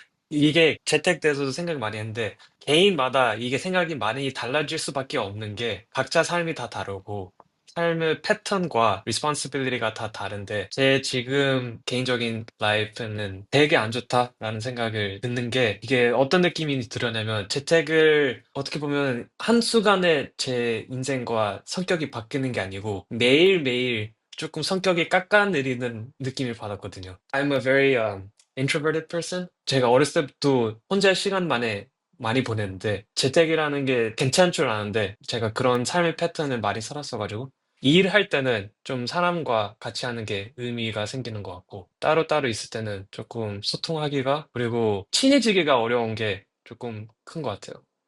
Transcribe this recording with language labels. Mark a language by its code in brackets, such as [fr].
[ko] 이게 재택돼서도 생각 많이 했는데, 개인마다 이게 생각이 많이 달라질 수밖에 없는 게, 각자 삶이 다 다르고, 삶의 패턴과 리스폰시빌리티가 다 다른데 제 지금 개인적인 라이프는 되게 안 좋다라는 생각을 듣는 게 이게 어떤 느낌이 들었냐면 재택을 어떻게 보면 한순간에 제 인생과 성격이 바뀌는 게 아니고 매일매일 조금 성격이 깎아내리는 느낌을 받았거든요. [en] I'm a very introverted person. [ko] 제가 어렸을 때부터 혼자 시간 만에 많이 보냈는데 재택이라는 게 괜찮은 줄 아는데 제가 그런 삶의 패턴을 많이 살았어가지고 일할 때는 좀 사람과 같이 하는 게 의미가 생기는 것 같고, 따로따로 있을 때는 조금 소통하기가, 그리고 친해지기가 어려운 게 조금 큰 것 같아요.